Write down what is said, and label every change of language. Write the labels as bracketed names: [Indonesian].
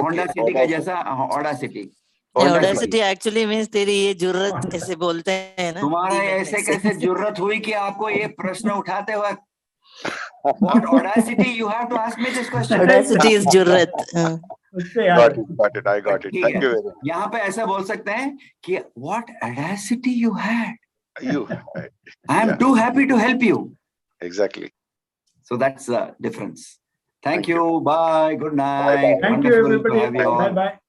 [Hindi] Honda City का जैसा Audacity. [English] Audacity actually means [Hindi] तेरी ये जुर्रत ऐसे बोलते हैं ना. तुम्हारा ऐसे कैसे जुर्रत हुई कि आपको ये प्रश्न उठाते हुए? [English] What audacity? You have to ask me this question. Audacity is जुर्रत. Got it. I got it. Thank you very much. [Hindi] यहाँ पे ऐसा बोल सकते हैं कि [English] what audacity you had. I am too happy to help you. Exactly. So that's the difference. Thank you. Bye. Good night. Thank you, everybody. Bye bye.